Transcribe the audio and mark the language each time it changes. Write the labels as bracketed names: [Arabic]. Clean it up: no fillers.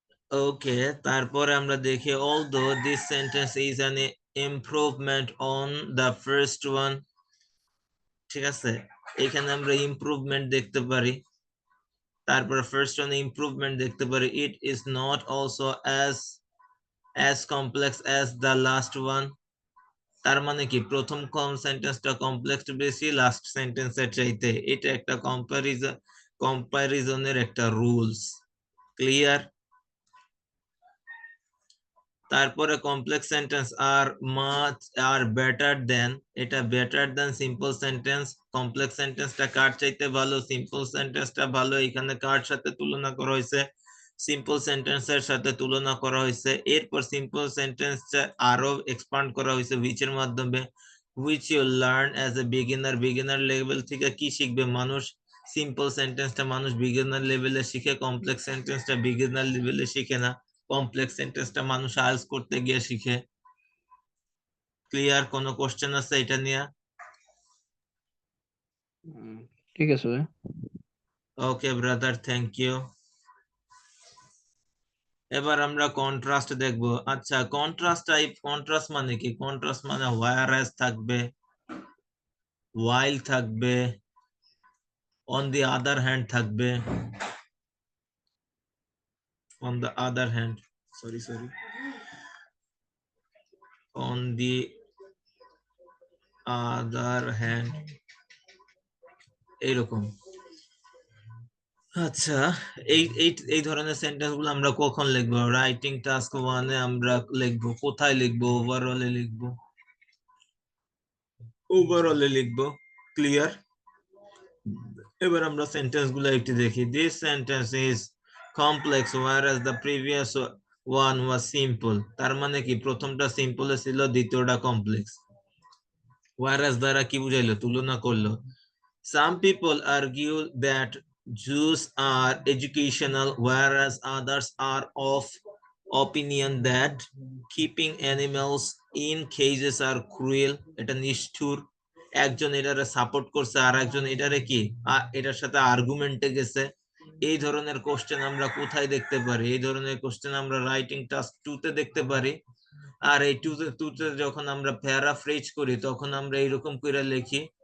[Bangla] ওকে, তারপরে আমরা দেখি [English] although this sentence is an improvement on the first one, [Bangla] ঠিক আছে, এখানে আমরা ইমপ্রুভমেন্ট দেখতে পারি। [English] তারপর first one improvement [Bangla] দেখতে পারি, [English] it is not also as complex as the last one। [Bangla] তার মানে কি প্রথম সেন্টেন্সটা কমপ্লেক্স বেশি লাস্ট সেন্টেন্সের চাইতে, এটা একটা কম্পারিজনের একটা রুলস। ক্লিয়ার? তারপরে কমপ্লেক্স সেন্টেন্স আর বেটার দেন, এটা বেটার দেন সিম্পল সেন্টেন্স। কমপ্লেক্স সেন্টেন্সটা কার চাইতে ভালো? সিম্পল সেন্টেন্সটা ভালো। এখানে কার সাথে তুলনা করা হয়েছে? সিম্পল সেন্টেন্সের সাথে তুলনা করা হয়েছে। এরপর সিম্পল সেন্টেন্স আরো এক্সপান্ড করা হয়েছে which এর মাধ্যমে, [English] which you learn as a beginner। [Bangla] Beginner level থেকে কি শিখবে মানুষ? সিম্পল সেন্টেন্সটা মানুষ বিগিনার লেভেলে শিখে, কমপ্লেক্স সেন্টেন্সটা বিগিনার লেভেলে শিখে না। কমপ্লেক্স সেন্টেন্সটা মানুষ আইএলটিএস করতে গিয়ে শিখে। ক্লিয়ার? কোনো কোশ্চেন আছে এটা নিয়ে? ঠিক আছে ভাই। [English] Okay brother, thank you. [Bangla] এবার আমরা কন্ট্রাস্ট দেখব। আচ্ছা, কন্ট্রাস্ট টাইপ, কন্ট্রাস্ট মানে কি? কন্ট্রাস্ট মানে whereas থাকবে, while থাকবে, [English] on the other hand [Bangla] থাকবে, on the other hand, sorry, on the other hand, এইরকম। আচ্ছা, এই এই এই ধরনের সেন্টেন্স গুলো আমরা কখন লিখবো? রাইটিং টাস্ক 1-এ আমরা লিখবো। কোথায় লিখবো? ওভারঅলে লিখবো, ওভারঅলে লিখবো। ক্লিয়ার? এবার আমরা সেন্টেন্স গুলো একটু দেখি। [English] This sentence is complex whereas the previous one was simple। [Bangla] তার মানে কি প্রথমটা সিম্পল ছিল, দ্বিতীয়টা কমপ্লেক্স। whereas দ্বারা কি বুঝাইলো? তুলনা করলো। [English] Some people argue that Jews are educational, whereas others are of opinion that keeping animals in cages are cruel। [Bangla] এটা নিষ্ঠুর। একজন এটারে সাপোর্ট করছে, আর একজন এটারে কি এটার সাথে আর্গুমেন্টে গেছে। এই ধরনের কোশ্চেন আমরা কোথায় দেখতে পারি? এই ধরনের কোশ্চেন আমরা রাইটিং টাস্ক 2-তে দেখতে পারি। আর এই 2-তে যখন আমরা প্যারাফ্রেজ করি তখন আমরা এইরকম করে লিখি।